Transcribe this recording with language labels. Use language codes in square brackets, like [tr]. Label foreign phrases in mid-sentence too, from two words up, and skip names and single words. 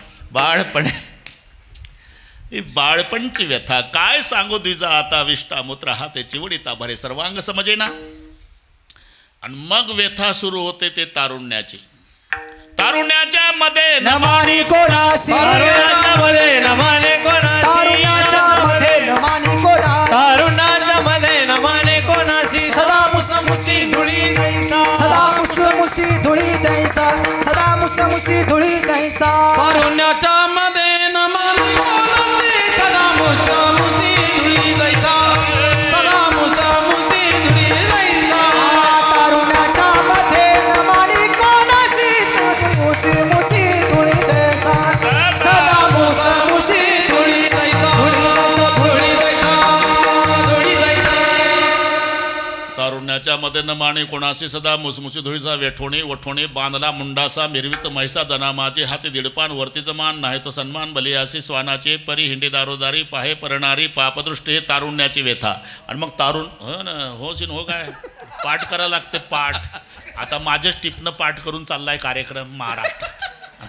[mr] ही बाळपणची व्यथा काय सांगू तुझा आता विष्टा मूत्र हाते चिवडीता भरे सर्वांग समजेना. आणि मग व्यथा सुरू होते ते तारुण्याची. तारुण्याच्या मध्ये नमानी कोणासी, तारुण्याच्या मध्ये नमाने कोणासी, तारुण्याच्या मध्ये नमानी कोणासी, तारुण्याच्या मध्ये नमाने कोणासी, सदा मुसमुसी धुळी जैसा, सदा मुसमुसी धुळी जैसा, सदा मुसमुसी धुळी जैसा. तारुण्याच्या मध्ये नमाने कोणासी, सदा मुसमुसी धुळी जैसा, सदा मुसमुसी धुळी जैसा. तारुण्याच्या मध्ये नमानी कोणासी, मुसी मुसी धुळी जैसा, सदा मुसमुसी धुळी जैसा, धुळी जैसा, धुळी जैसा. तारुण्याच्या मध्ये न माने कोणाशी सदा मुसमुसी धुळीचा वेठोणी वठोणी बांधला मुंडासा मिरवित म्हैसा जना माझे हाती दीडपान वरतीच मान नाही तो सन्मान बलियासी स्वानाचे परी हिंडी दारोदारी पाहे परणारी पापदृष्टी. हे तारुण्याची व्यथा. आणि मग तारुण हो ना हो सिन हो काय पाठ करायला लागते पाठ. आता माझ्याच टिपणं पाठ करून चाललाय कार्यक्रम महाराष्ट्रात.